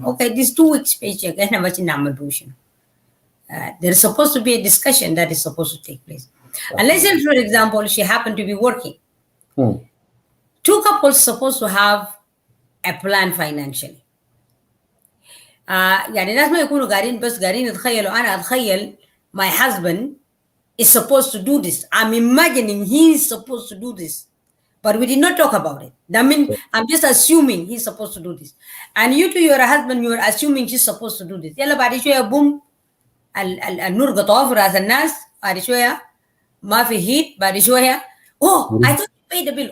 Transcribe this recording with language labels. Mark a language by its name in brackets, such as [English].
[English] Okay, this 2 weeks paycheck, there's supposed to be a discussion that is supposed to take place. And let's say, for example, she happened to be working. Two couples supposed to have a plan financially. [Arabic] يعني الناس ما يكونوا قاعدين بس قاعدين يتخيلوا أنا أتخيل [English] my husband is supposed to do this. I'm imagining he's supposed to do this. But we did not talk about it. That means I'm just assuming he's supposed to do this. And you to your husband, you're assuming she's supposed to do this. [Arabic] يلا بعد شوية [English] boom [Arabic] النور قطعه في رأس الناس بعد شوية [English] Mafi heat, but it's where, oh, I thought you paid the bill.